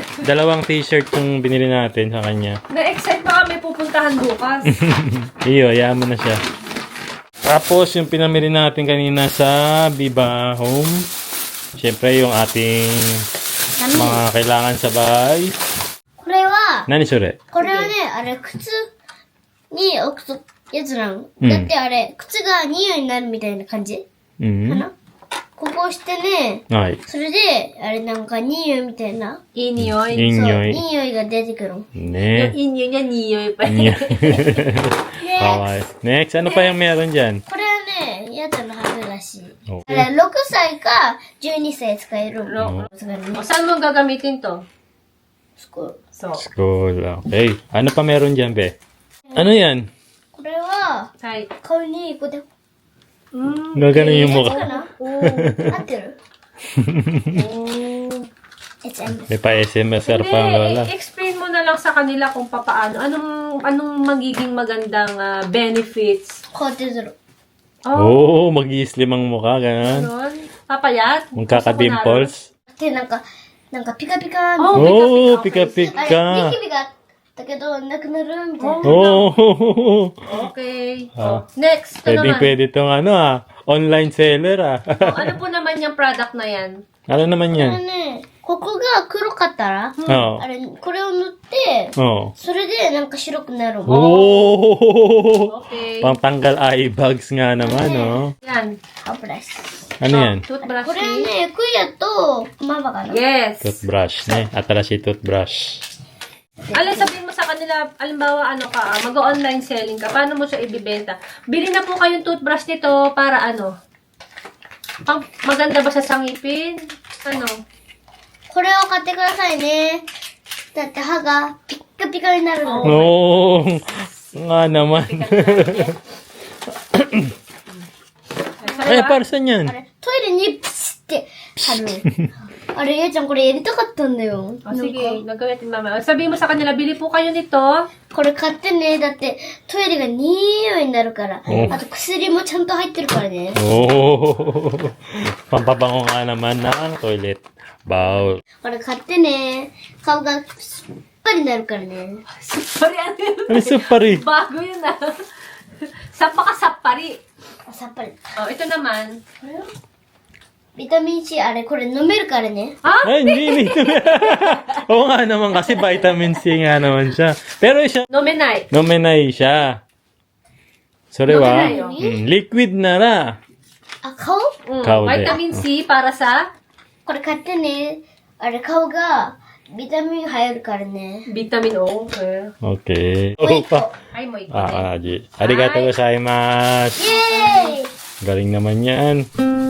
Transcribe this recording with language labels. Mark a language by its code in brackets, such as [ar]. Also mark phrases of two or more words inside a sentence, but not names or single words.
[tl] Dalawang t-shirt yung binili natin sa kanya. Na-excite pa kami pupuntahan bukas. Iyo, hayaan mo na siya. Tapos, yung pinamili natin kanina sa Viva Home. Siyempre, yung ating mga kailangan sa bahay. [ja] これは、 Nani sure? これはね、あれ、靴に置くとやつなの。うんだってあれ、靴が匂いになるみたいな感じか Mm. な、ここ押してね、 [tl] Ay. [ja] それで、あれなんか匂いみたいな。 [tl] Inyoy. [ja] そう、 [tl] Inyoy. [ja] 匂いが出てくるの。 Ne. [tl] Inyoy niya, niyoy pa. [ja] Kawaii. [tl] Next, ano pa yung meron dyan? [ja] これはね、やつのはずらしい。 Okay. あれ、6歳か12歳使えるの。さすがにね [tl] O, saan mo gagamitin to? [ja] すごい [tl] So, School. Okay. Ano pa meron dyan, be? Ano yan? [ja] これは、 hi. 顔にこうで、 [tl] Gaganon yung [ja] か [tl] mukha. [ja] な [tl] Oh. [ja] 合ってる ?HM。 [tl] May pa SMSR pa ang lola. Explain mo na lang sa kanila kung paano. Anong magiging magandang benefits? [ja] こうやってする。 [tl] Oo, mag-i-slim ang mukha, ganun. Ganon. Papayat? Magkaka-dimples. [ja] で、なんかピカピカの。 [tl] Oh, Oo, pika-pika. [ja] あれ、 [tl] pika-pika. [ja] ニキビがだけど、なくなるみたいな。 [tl] Oh, Okay. Ah. Next, ito naman. pwede tong [en] online seller [tl] Ano po naman yung product na yan? Ano naman [ja] これ [tl] yan? [ja] ね、ここが黒かったら、 [tl] Oo. [ja] あれ、これを塗って、 [tl] Oo. [ja] それでなんか白くなる。 [tl] Oh! Okay. Pangtanggal [en] eye bags [tl] nga naman, oh. Yan. [ja] 歯ブラシ。 [tl] Ano yan? [ja] こ [tl] Toothbrush. [ja] れね、クイアとママかな。 [tl] Yes. Toothbrush, ne? Atarashi toothbrush. Alin, sabihin mo sa kanila, alimbawa, mag- [en] online selling [tl] ka, paano mo siya ibibenta? Bili na po kayong toothbrush nito para maganda ba sa ngipin? Ano? [ja] これを買ってくださいね。だって歯がピッカピカになるの。 [tl] Oo. Nga naman. Ay, para saan yan? [ja] あれ、トイレにプシって貼る。あれ、やちゃんこれやりたかったんだよ。 [tl] O, sige, nagawin natin mamaya. Sabihin mo sa kanila, bili po kayo nito. [ja] これ買ってね。だってトイレが匂いになるから。あと薬もちゃんと入ってるからね。 [tl] Oh. Pampabango nga naman ng [en] toilet bowl. [ja] これ買ってね。顔がすっぱりになるからね。 [tl] Sorry, ano yun? Ano supari? Bago yun Sapaka-sapari. [ja] さっぱり。 [tl] O, ito naman. [ja] ビタミン C、あれ、これ飲めるからね。 [tl] Ay, hindi. Oo nga naman kasi vitamin C nga naman siya. Pero siya, [ja] Nomenai. [tl] nomenai siya. Sorry wa. [ja] Nomenai, [tl] Liquid na ra. [ja] あ、顔 Kao de. [tl] Vitamin C para sa [ja] これ買ってね。あれ、顔がビタミン入るからね。 [tl] vitamin O. Okay. Okay. Opo. Ay, mo ikaw. [ja] Arigatou gozaimasu. イェーイ [tl] Galing naman yan.